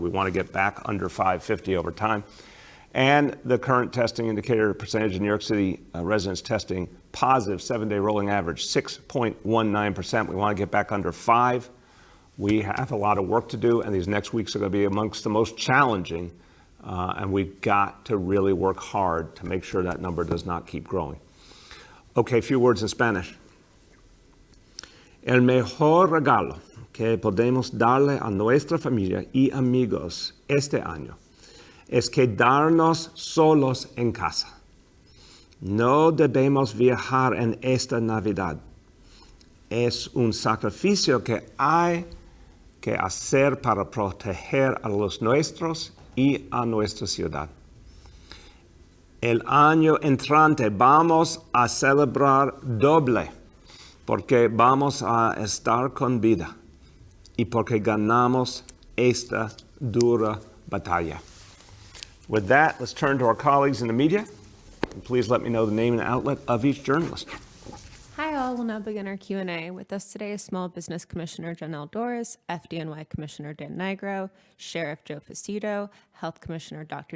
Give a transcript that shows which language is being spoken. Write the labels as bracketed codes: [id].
[en] We want to get back under 550 over time. And the current testing indicator percentage in New York City residents testing positive, 7-day rolling average, 6.19%. We want to get back under 5. We have a lot of work to do, and these next weeks are going to be amongst the most challenging And we've got to really work hard to make sure that number does not keep growing. Okay, a few words in Spanish. [es] El mejor regalo que podemos darle a nuestra familia y amigos este año es quedarnos solos en casa. No debemos viajar en esta Navidad. Es un sacrificio que hay que hacer para proteger a los nuestros y a nuestra ciudad. El año entrante vamos a celebrar doble porque vamos a estar con vida y porque ganamos esta dura batalla. [en] With that, let's turn to our colleagues in the media. And please let me know the name and outlet of each journalist. Hi all, we'll now begin our Q&A. With us today is Small Business Commissioner Janelle Doris, FDNY Commissioner Dan Nigro, Sheriff Joe Facito, Health Commissioner Dr.